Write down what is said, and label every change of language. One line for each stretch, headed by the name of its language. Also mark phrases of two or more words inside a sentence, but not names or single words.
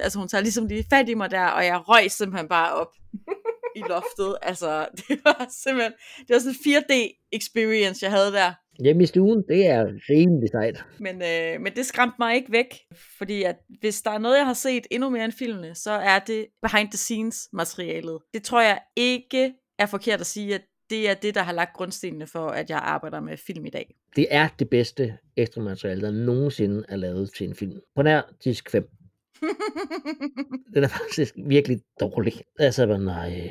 Danish: Altså hun tager ligesom lige fat i mig der, og jeg røg simpelthen bare op i loftet. Altså det var sådan en 4D experience, jeg havde der. Hjemme i stuen, det er rimelig sejt. Men det skræmte mig ikke væk, fordi at hvis der er noget, jeg har set endnu mere end filmene, så er det
English: behind the scenes
Danish: materialet. Det tror jeg ikke er forkert at sige, at det er det, der har lagt grundstenene for, at jeg arbejder med film i dag. Det er det bedste ekstra materiale, der nogensinde er lavet til en film. På nær disk 5. Den er faktisk virkelig dårlig. Altså, nej.